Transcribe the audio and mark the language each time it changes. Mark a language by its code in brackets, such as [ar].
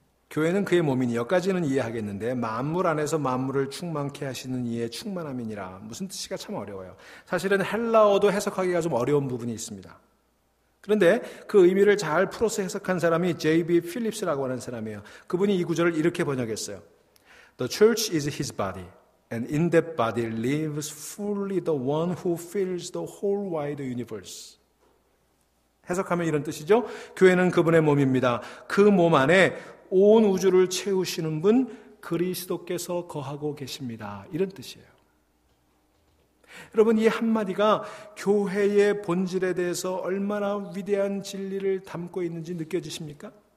[ko] 교회는 그의 몸이니, 여기까지는 이해하겠는데 만물 안에서 만물을 충만케 하시는 이의 충만함이니라. 무슨 뜻이가 참 어려워요. 사실은 헬라어도 해석하기가 좀 어려운 부분이 있습니다. 그런데 그 의미를 잘 풀어서 해석한 사람이 J.B. 필립스라고 하는 사람이에요. 그분이 이 구절을 이렇게 번역했어요. [en] The church is his body, and in that body lives fully the one who fills the whole wide universe. [ko] 해석하면 이런 뜻이죠. 교회는 그분의 몸입니다. 그 몸 안에 온 우주를 채우시는 분 그리스도께서 거하고 계십니다. 이런 뜻이에요. 여러분, 이 한마디가 교회의 본질에 대해서 얼마나 위대한 진리를 담고 있는지 느껴지십니까?